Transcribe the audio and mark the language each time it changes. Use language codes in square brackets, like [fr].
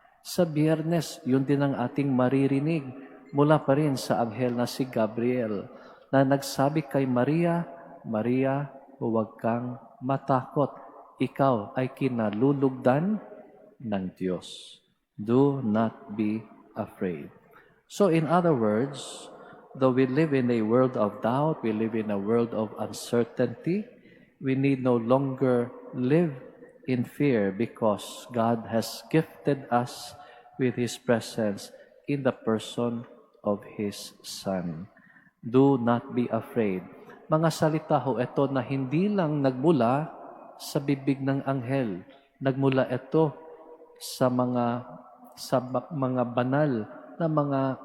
[tl] Sa Biyernes, yun din ang ating maririnig mula pa rin sa anghel na si Gabriel na nagsabi kay Maria, Maria, huwag kang matakot. Ikaw ay kinalulugdan ng Diyos. [en] Do not be afraid. So in other words, though we live in a world of doubt, we live in a world of uncertainty, we need no longer live in fear because God has gifted us with His presence in the person of His Son. Do not be afraid. [tl] Mga salita ho ito na hindi lang nagmula sa bibig ng anghel. Nagmula ito sa mga banal na mga